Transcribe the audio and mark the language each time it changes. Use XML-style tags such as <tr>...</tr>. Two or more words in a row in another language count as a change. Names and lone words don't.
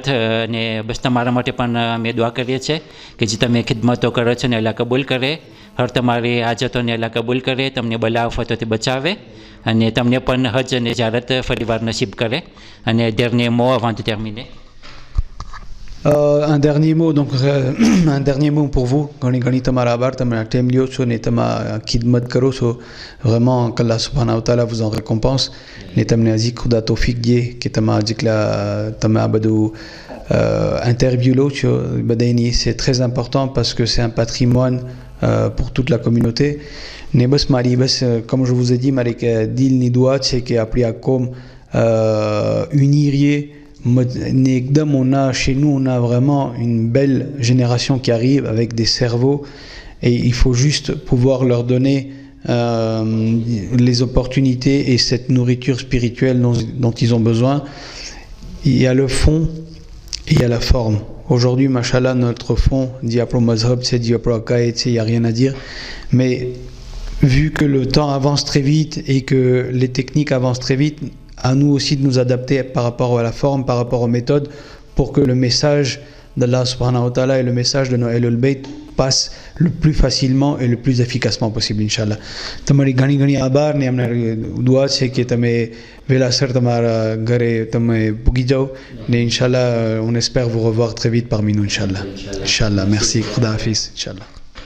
<gu>અને બસ તમારા માટે પણ અમે દુઆ કરીએ છીએ કે જે તમે ખિદમતો કરો છો ને અલ્લાહ કબૂલ કરે, હર તમારી હાજતોને અલ્લાહ કબૂલ કરે, તમને બલા આફતોથી બચાવે અને તમને પણ હજ અને ઝિયારત ફરીવાર નસીબ કરે. અને</gu> <fr>dernier mot avant de terminer. Un dernier mot donc un dernier mot pour vous.</fr> <gu>ઘણી તમારા આભાર, તમે આ ટાઈમ લ્યો છો ને તમે ખિદમત કરો છો.</gu> <fr>vraiment qu'Allah</fr> <ar>سبحانه وتعالى</ar> <fr>vous en récompense</fr> <gu>ને તમને હજી ખુદા તૌફીક દે કે તમે આ બધું interview લો છો બધાની.</gu> <fr>c'est très important parce que c'est un patrimoine pour toute la communauté.</fr> <gu>ને બસ મારી</gu> <fr>comme je vous ai dit</fr> <gu>મારી દિલની દુઆ છે કે આપણી આ કોમ unie રહીએ.</gu> <fr>Chez nous, on a vraiment une belle génération qui arrive avec des cerveaux et il faut juste pouvoir leur donner les opportunités et cette nourriture spirituelle dont ils ont besoin. Il y a le fond et il y a la forme. Aujourd'hui, machallah, notre fond, diapro mazhab, c'est diapro akaïd, il n'y a rien à dire. Mais vu que le temps avance très vite et que les techniques avancent très vite, à nous aussi de nous adapter par rapport à la forme, par rapport aux méthodes, pour que le message d'Allah</fr> <ar>سبحانه وتعالى</ar> <fr>et le message de nos Ahlul Bayt passe le plus facilement et le plus efficacement possible, Inch'Allah.</fr> <gu>Tamari ઘણી આભાર ને અમને દુઆ છે કે તમે વેલાસર તમારા ઘરે તમે પૂગી જાઓ ને</gu> <fr>Inch'Allah on espère vous revoir très vite parmi nous, Inch'Allah. Inch'Allah, merci,</fr> <ur>خدا حافظ,</ur> <fr>Inch'Allah.</fr>